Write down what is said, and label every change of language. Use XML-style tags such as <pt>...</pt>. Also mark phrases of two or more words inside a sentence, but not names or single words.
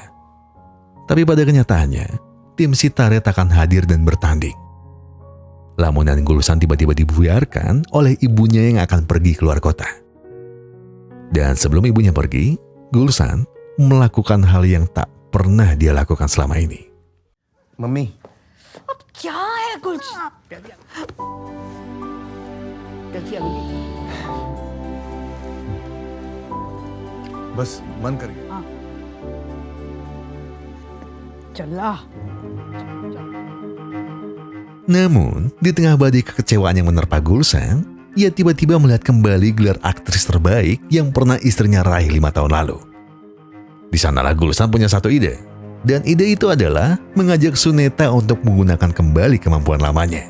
<id>Tapi pada kenyataannya, tim Sitare tak akan hadir dan bertanding. Lamunan Gulsan tiba-tiba dibuyarkan oleh ibunya yang akan pergi keluar kota. Dan sebelum ibunya pergi, Gulsan melakukan hal yang tak pernah dia lakukan selama ini.</id> <hi>मम्मी क्या है कुछ बस मन कर गया चला</hi> <id>Namun, di tengah badai kekecewaan yang menerpa Gulsan, ia tiba-tiba melihat kembali gelar aktris terbaik yang pernah istrinya raih 5 tahun lalu. Di sanalah Gulsan punya satu ide. Dan ide itu adalah mengajak Suneta untuk menggunakan kembali kemampuan lamanya.</id>